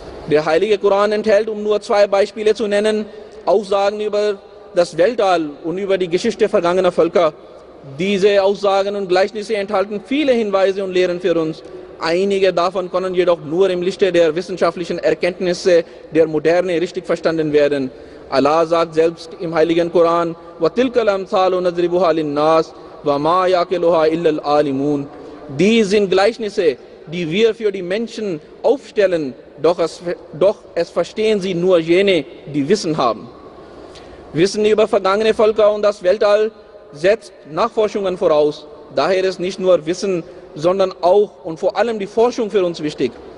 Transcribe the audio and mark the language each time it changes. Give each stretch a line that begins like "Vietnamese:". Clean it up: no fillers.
German: Der Heilige Koran enthält, um nur 2 Beispiele zu nennen, Aussagen über das Weltall und über die Geschichte vergangener Völker. Diese Aussagen und Gleichnisse enthalten viele Hinweise und Lehren für uns. Einige davon können jedoch nur im Lichte der wissenschaftlichen Erkenntnisse der Moderne richtig verstanden werden. Allah sagt selbst im Heiligen Koran:
Arabic: وَتِلْكَ الْأَمْثَالُ نَضْرِبُهَا لِلنَّاسِ وَمَا يَعْقِلُهَا إِلَّا الْعَالِمُونَ.
German: Dies sind Gleichnisse, die wir für die Menschen aufstellen, doch es verstehen sie nur jene, die Wissen haben. Wissen über vergangene Völker und das Weltall setzt Nachforschungen voraus. Daher ist nicht nur Wissen, sondern auch und vor allem die Forschung für uns wichtig.